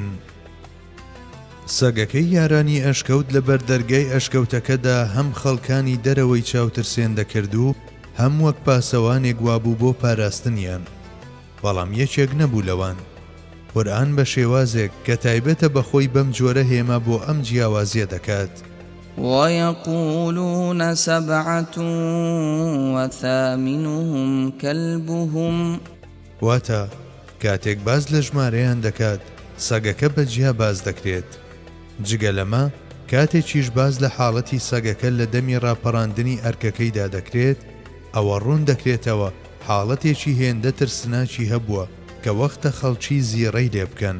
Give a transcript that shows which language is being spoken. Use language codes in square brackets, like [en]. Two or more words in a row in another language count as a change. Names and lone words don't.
[ckb] سەگەکەی یارانی ئەشکەوت لە بەردەرگای ئەشکەوتەکەدا هەم خەڵکانی دەرەوەی چاوترسێن دەکرد و هەم وەک پاسەوانێک وابوو بۆ پاراستنیان. بەڵام یەکێک نەبوو لەوان. قورئان بە شێوازێک کە تایبەتە بەخۆی بەم جۆرە هێما بۆ ئەم جیاوازیە دەکات. [ar] ويقولون سبعة وثامنهم كلبهم [ckb] واتە کاتێک باز لە ژمارەیان دەکات سەگەکە بەجیا باز دەکرێت. جگە لەمە کاتێکیش باز لە حاڵەتی سەگەکە لە دەمی ڕاپەڕاندنی ئەرکەکەیدا دەکرێت ئەوە ڕوون دەکرێتەوە حاڵەتێکی هێندە ترسناکی هەبووە کە وەختە خەڵکی زیڕەی لێ بکەن.